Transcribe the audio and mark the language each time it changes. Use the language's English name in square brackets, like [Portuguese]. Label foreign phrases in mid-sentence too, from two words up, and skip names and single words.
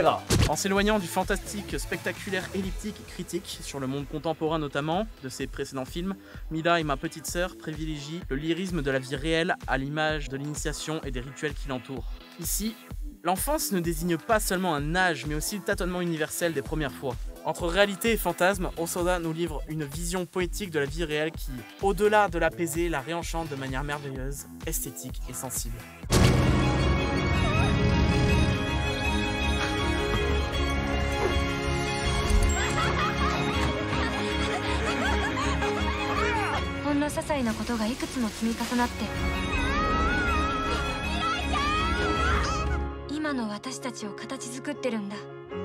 [French] En s'éloignant du fantastique, spectaculaire, elliptique et critique, sur le monde contemporain notamment, de ses précédents films, Mirai, ma petite sœur, privilégie le lyrisme de la vie réelle à l'image de l'initiation et des rituels qui l'entourent. Ici, l'enfance ne désigne pas seulement un âge, mais aussi le tâtonnement universel des premières fois. Entre réalité et fantasme, Hosoda nous livre une vision poétique de la vie réelle qui, au-delà de l'apaiser, la réenchante de manière merveilleuse, esthétique et sensible. [Japanese] 些細なことがいくつも積み重なって今の私たちを形作ってるんだ。